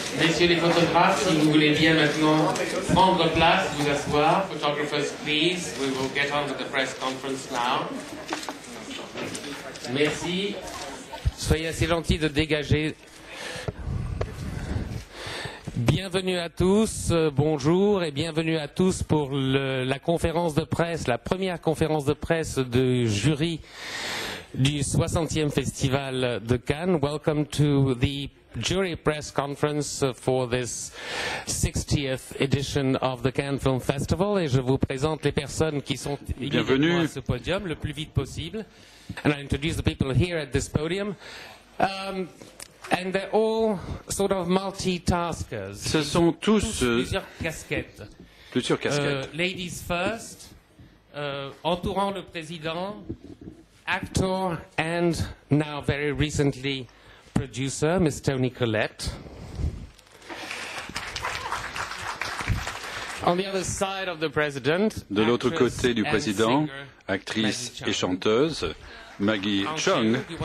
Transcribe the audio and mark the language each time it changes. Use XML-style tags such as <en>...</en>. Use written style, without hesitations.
<fr>Messieurs les photographes, si vous voulez bien maintenant prendre place, vous asseoir.</fr> <en>Photographers, please. We will get on to the press conference now.</en> <fr>Merci. Soyez assez gentils de dégager. Bienvenue à tous, bonjour et bienvenue à tous pour la conférence de presse, la première conférence de presse de jury du 60e Festival de Cannes.</fr> <en>Welcome to the jury press conference for this 60th edition of the Cannes Film Festival.</en> <fr>Et je vous présente les personnes qui sont immédiatement à ce podium le plus vite possible.</fr> <en>And I introduce the people here at this podium. And they're all sort of multitaskers.</en> <fr>Ce sont tous plusieurs casquettes. Plusieurs casquettes.</fr> <en>Ladies first,</en> <fr>entourant le président,</fr> <en>actor and now very recently producer, Miss Toni Collette. On the other side of the president,</en> <fr>de l'autre côté du président, actrice et chanteuse, Maggie Cheung.</fr>